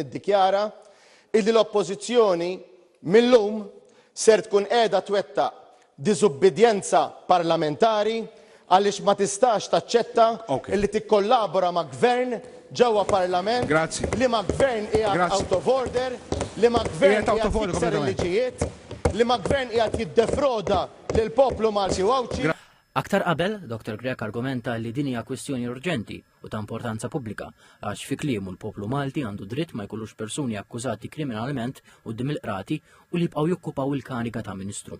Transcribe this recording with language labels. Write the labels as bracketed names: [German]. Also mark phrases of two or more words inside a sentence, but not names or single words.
[Maltese] niddikjara illi l-Oppożizzjoni millum ser tkun qiegħda twettaq diżubbidjenza parlamentari għaliex ma tistax taċċetta illi tikkollabora ma' gvern ġewwa Parlament li ma' gvern qiegħed [English] out of order, [Maltese] li ma' gvern qiegħed jikser il-liġijiet, li ma' gvern qiegħed jiddefroda lill poplu Malti u Awċi. Aktar qabel, Dr. Grech argumenta li din hija kwestjoni urġenti u ta' importanza pubblika għax fi kliemu l-poplu Malti għandu dritt ma jkollux persuni akkużati kriminalment quddiem il-qrati u li jibqgħu jokkupaw il-kariga ta' Ministru.